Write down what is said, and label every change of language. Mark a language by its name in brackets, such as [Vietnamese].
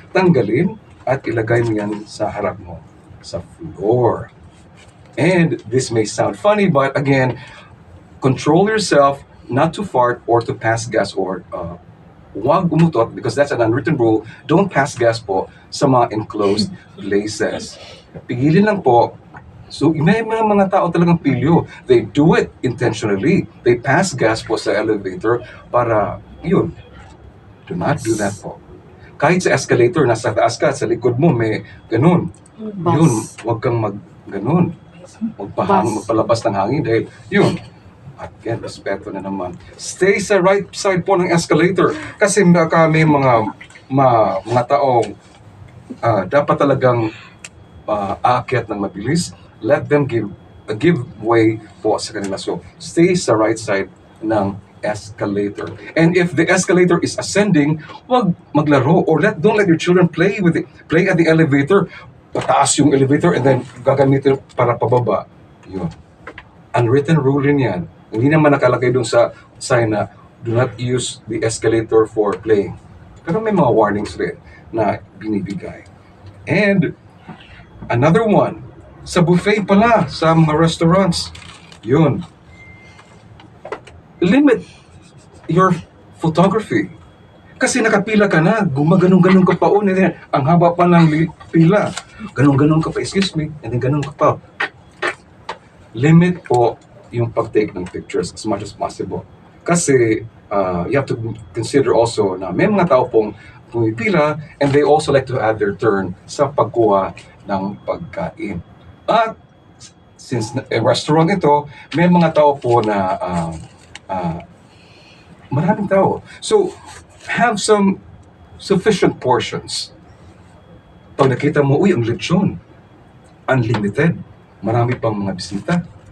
[Filipino] Tanggalin at ilagay mo yan sa harap mo, sa floor. [English] And this may sound funny, but again, control yourself not to fart or to pass gas or [Filipino] huwag umutot [English] because that's an unwritten rule. Don't pass gas po sa mga enclosed places. [Filipino] Pigilin lang po. So, may mga tao talagang pilyo. [English] They do it intentionally. They pass gas po sa elevator para, yun, do not do that po. [Filipino] Kahit sa escalator, nasa taas ka, sa likod mo, may ganun. Yun, huwag kang ganun. Magpalabas ng hangin dahil, yun, again, respeto na naman. [English] Stay sa right side po ng escalator. [Filipino] Kasi may mga taong dapat talagang aakyat ng mabilis. [English] Let them give way [Filipino] po sa kanila. [English] So, stay sa right side ng escalator. And if the escalator is ascending, [Filipino] wag maglaro [English] or don't let your children play at the elevator. [Filipino] Pataas yung elevator and then gagamitin para pababa. Yun. [English] Unwritten rule rin yan. [Filipino] Hindi naman nakalagay dun sa sign na [English] do not use the escalator for playing. [Filipino] Pero may mga warnings rin na binibigay. [English] And another one, sa buffet pala, sa mga restaurants, yun. Limit your photography. [Filipino] Kasi nakapila ka na, gumaganong-ganong ka pa ang haba pa ng pila. Ganong-ganong ka pa, excuse me, and then ganong ka pa. [English] Limit po yung pag-take ng pictures as much as possible. Kasi you have to consider also [Filipino] na may mga tao pong pumipila [English] and they also like to add their turn sa pagkuha ng pagkain. [Filipino] At since restaurant ito, may mga tao po na maraming tao. [English] So, have some sufficient portions. [Filipino] Pag nakita mo, uy, ang lechon, unlimited, marami pang mga bisita.